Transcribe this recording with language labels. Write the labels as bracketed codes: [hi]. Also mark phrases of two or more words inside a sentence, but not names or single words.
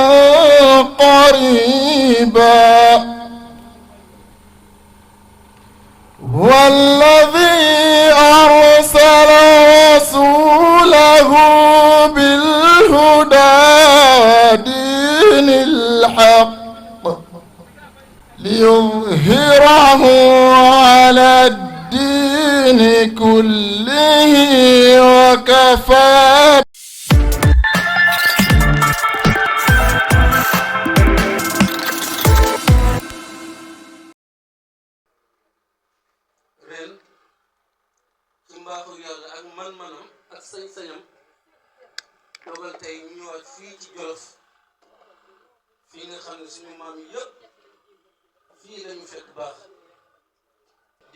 [ar] قريبا هو الذي أرسل رسوله بالهدى ودين الحق ليظهره على الدين كله وكفى [wo] mbaaxu yàlla ak man-manam ak sañ-sañam dogal tey ñu ñëwaat fii ci Jolof fii nga xam ne suñu maam yi yëpp fii lañu fekk baax di